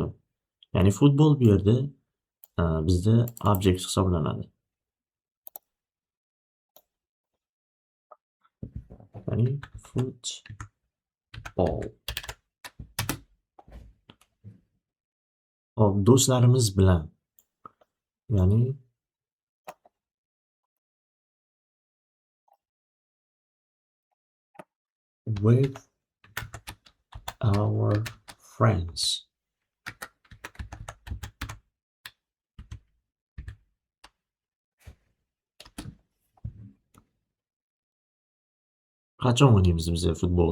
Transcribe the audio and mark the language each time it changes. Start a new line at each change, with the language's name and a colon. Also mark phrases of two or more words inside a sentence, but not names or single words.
Uzbek: Ya'ni futbol bu yerda bizda objekt hisoblanadi. Ya'ni futbol. Hop, do'stlarimiz bilan.
English: Ya'ni with our friends.
Uzbek: Qachon o'ynaymiz biz futbol?